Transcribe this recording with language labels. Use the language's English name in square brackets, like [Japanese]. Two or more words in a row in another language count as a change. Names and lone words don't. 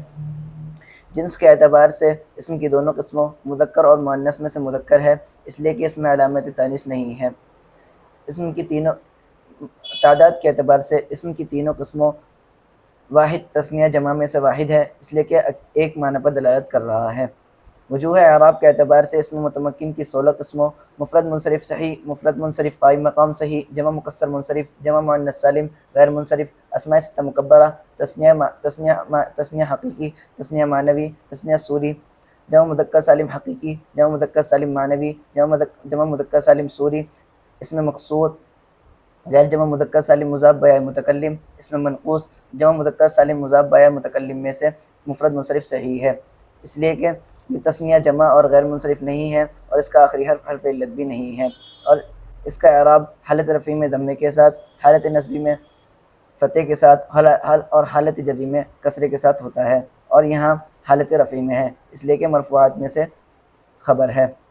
[Urdu] جنس کے اعتبار سے اسم کی دونوں قسموں مذکر اور مؤنث میں سے مذکر ہے اس لیے کہ اس میں علامت تانیث نہیں ہے۔ اسم کی تینوں تعداد کے اعتبار سے اسم کی تینوں قسموں واحد تثنیہ جمع میں سے واحد ہے اس لیے کہ ایک معنی پر دلالت کر رہا ہے۔ وجوہ اعراب کے اعتبار سے اسم متمکن کی 16 قسموں مفرد منصرف صحیح، مفرد منصرف قائم مقام صحیح، جمع مکسر منصرف، جمع مؤنث سالم غیر منصرف، اسماء ستہ مکبرہ، تثنیہ حقیقی، تثنیہ معنوی، تثنیہ صوری، جمع مذکر سالم حقیقی، جمع مذکر سالم معنوی، جمع مذکر سالم صوری، اسم مقصور، غیر جمع مذکر سالم مضاف بیا متکلم، اسم منقوص، جمع مذکر سالم مضاف بیا متکلم میں سے مفرد منصرف صحیح ہے اس لیے کہ یہ تثنیہ جمع اور غیر منصرف نہیں ہے اور اس کا آخری حرف حرف علت بھی نہیں ہے، اور اس کا اعراب حالت رفعی میں ضمے کے ساتھ، حالت نصبی میں فتح کے ساتھ اور حالت جری میں کسرے کے ساتھ ہوتا ہے، اور یہاں حالت رفعی میں ہے اس لیے کہ مرفوعات میں سے خبر ہے۔